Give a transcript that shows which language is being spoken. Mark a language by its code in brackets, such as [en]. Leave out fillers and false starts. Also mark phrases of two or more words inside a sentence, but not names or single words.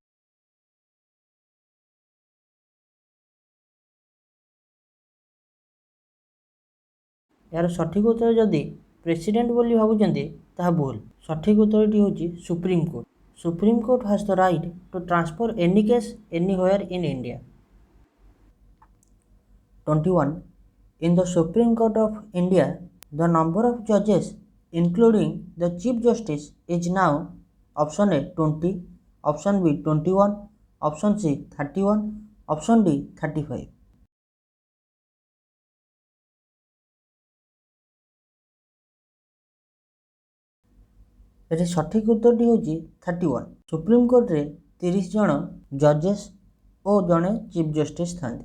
[or] ଏହାର ସଠିକ୍ ଉତ୍ତର ଯଦି ପ୍ରେସିଡେଣ୍ଟ ବୋଲି ଭାବୁଛନ୍ତି ତାହା ଭୁଲ। ସଠିକ୍ ଉତ୍ତରଟି ହେଉଛି ସୁପ୍ରିମକୋର୍ଟ। [en] Supreme Court has the right to transfer any case anywhere in India. 21. In the Supreme Court of India, the number of judges including the Chief Justice is now option A 20, option B 21, option C 31, option D 35. [or] ଏଠି ସଠିକ୍ ଉତ୍ତରଟି ହେଉଛି 31। ସୁପ୍ରିମକୋର୍ଟରେ 30 ଜଣ ଜଜେସ୍ ଓ ଜଣେ [en] Chief Justice [or] ଥାନ୍ତି।